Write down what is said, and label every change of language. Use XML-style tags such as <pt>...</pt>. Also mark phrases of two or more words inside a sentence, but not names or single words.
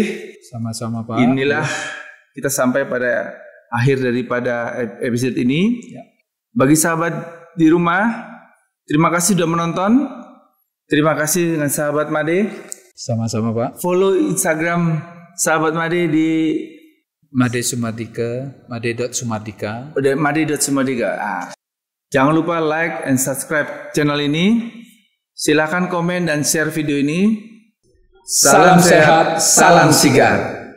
<id>Sama-sama Pak. Inilah kita sampai pada akhir daripada episode ini. Ya. Bagi sahabat di rumah, terima kasih sudah menonton. Terima kasih dengan sahabat Made. Sama-sama Pak. Follow Instagram sahabat Made di Made Sumardika, made.sumardika. Made.sumardika. Jangan lupa</id> <en>like and subscribe</en> <id>channel ini. Silakan komen dan share video ini. Salam sehat, salam sigap.</id>